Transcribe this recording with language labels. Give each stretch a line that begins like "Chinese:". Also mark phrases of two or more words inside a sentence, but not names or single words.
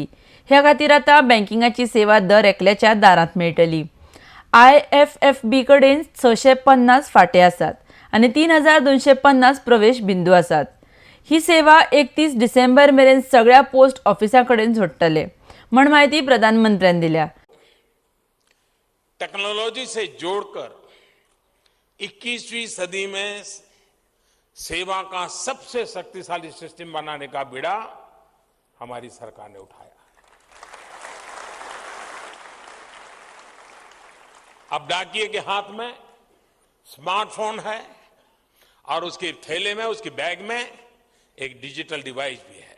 Konkani: ह्या खातीर आतां बँकिंगाची सेवा दर एकल्याच्या दारांत मेळटली। IFFB कडेन 650 फाटे आसात आनी 3250 प्रवेश बिंदू आसात। ही सेवा 31 डिसेंबर मेरेन सगळ्या
English: post offices
Konkani: कडेन जोडटले म्हण माहिती प्रधानमंत्र्यान दिल्या।
Hindi: टेक्नोलॉजी से जोड़कर 21वीं सदी में सेवा का सबसे शक्तिशाली सिस्टम बनाने का बीड़ा हमारी सरकार ने उठाया। अब डाकिये के हाथ में स्मार्टफोन है और उसके थैले में, उसकी बैग में एक
English: digital device
Hindi: भी है।